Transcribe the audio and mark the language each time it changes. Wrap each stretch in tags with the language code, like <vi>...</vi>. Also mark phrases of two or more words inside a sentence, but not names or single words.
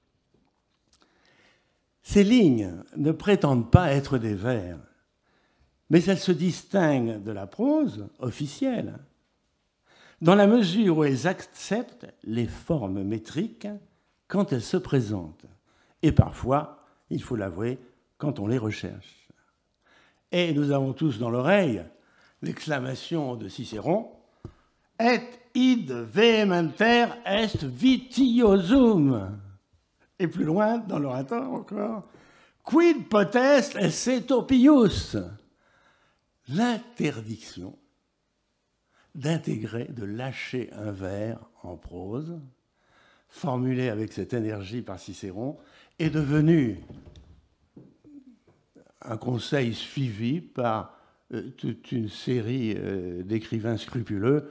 <fr>Ces lignes ne prétendent pas être des vers, mais elles se distinguent de la prose officielle, dans la mesure où elles acceptent les formes métriques quand elles se présentent, et parfois, il faut l'avouer, quand on les recherche. Et nous avons tous dans l'oreille l'exclamation de Cicéron «</fr> <la>Et id vehementer est vitiosum</la> <fr>» et plus loin, dans l'orateur encore «</fr> <la>Quid potest esse pius</la> <fr>» l'interdiction d'intégrer, de lâcher un vers en prose, formulé avec cette énergie par Cicéron, est devenu un conseil suivi par toute une série d'écrivains scrupuleux.</fr>